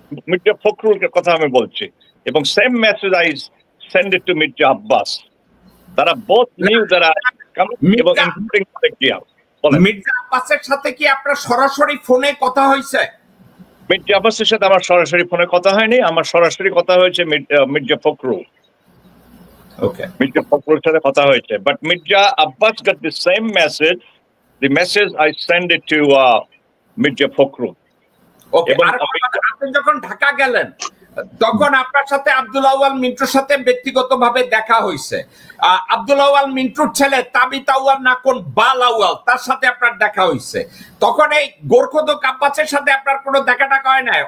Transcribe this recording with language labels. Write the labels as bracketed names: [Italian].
[Bangla] মির্জা ফখরুলের কথা আমি বলছি, এবং same message [English] I send it to [Bangla] Mirza Abbas. তারা [English] both knew that I coming, [Bangla] এবং [English] including [Bangla] মির্জা আব্বাসের সাথে কি আপনার সরাসরি ফোনে কথা হয়েছে? মির্জা আব্বাসের সাথে আমার সরাসরি ফোনে কথা হয়নি, আমার সরাসরি কথা হয়েছে মির্জা ফখরুল। [English] Okay. [Bangla] মির্জা ফখরুলের সাথে কথা হয়েছে, [English] but Mirza Abbas got the same message, the message I send it to Mirza Fakhrul. Okay. [Bangla] আপনি যখন ঢাকা গেলেন, তখন আপনার সাথে আব্দুল আওয়াল মিন্টুর সাথে ব্যক্তিগতভাবে দেখা হয়েছে। আব্দুল আওয়াল মিন্টুর ছেলে তাবিত আউয়াল নাকন বাল আউয়াল, তার সাথে আপনার দেখা হয়েছে। তখন এই গোরখোদক আব্বাসের সাথে আপনার কোনো দেখা টাকা হয় নাই?